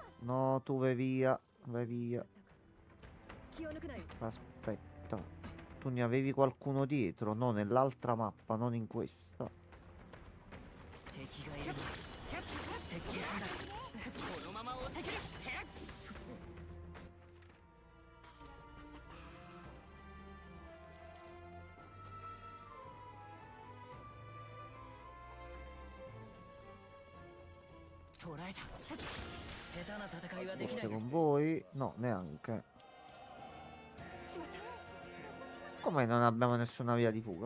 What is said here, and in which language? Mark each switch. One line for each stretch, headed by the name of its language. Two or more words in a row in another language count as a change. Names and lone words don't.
Italian: No, tu vai via. Vai via.
Japanese: 気を抜くなよ。
Italian: Aspetta. Tu ne avevi qualcuno dietro? No, nell'altra mappa, non in questa.
Japanese: 敵がいる。接近戦だ。このまま押せ切る。捉えた。下手な戦いはできない。
Italian: Forse con voi? No, neanche. Come non abbiamo nessuna via di fuga?